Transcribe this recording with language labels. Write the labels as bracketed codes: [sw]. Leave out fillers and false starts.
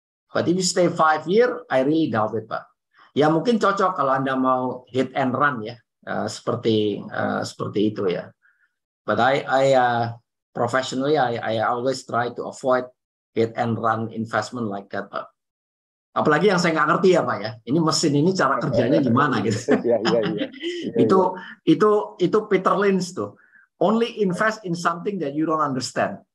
[en] But if you stay 5 years, I really doubt it, Pak. [id] Ya mungkin cocok kalau Anda mau hit and run ya, seperti itu ya. [en] But I professionally, I always try to avoid hit and run investment like that, Pak. [id] Apalagi yang saya nggak ngerti ya, Pak ya. Ini mesin ini cara kerjanya gimana gitu. Itu Peter Lynch tuh. [en] Only invest in something that you don't understand.